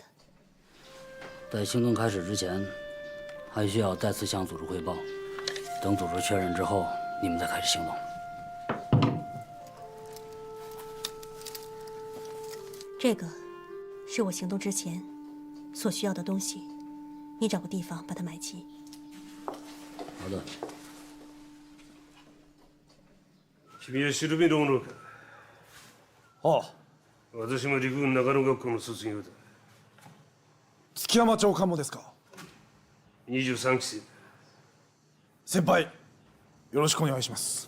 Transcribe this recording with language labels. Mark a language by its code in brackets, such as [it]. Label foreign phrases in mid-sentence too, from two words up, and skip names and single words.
[zh] 在行动开始之前，还需要再次向组织汇报，等组织确认之后，你们再开始行动。这个是我行动之前所需要的东西，你找个地方把它买齐。好的。 [ja] 君はシルベローノか。ああ。私も陸軍中野学校の卒業だ。築山長官もですか。 23期生。先輩、よろしくお願いします。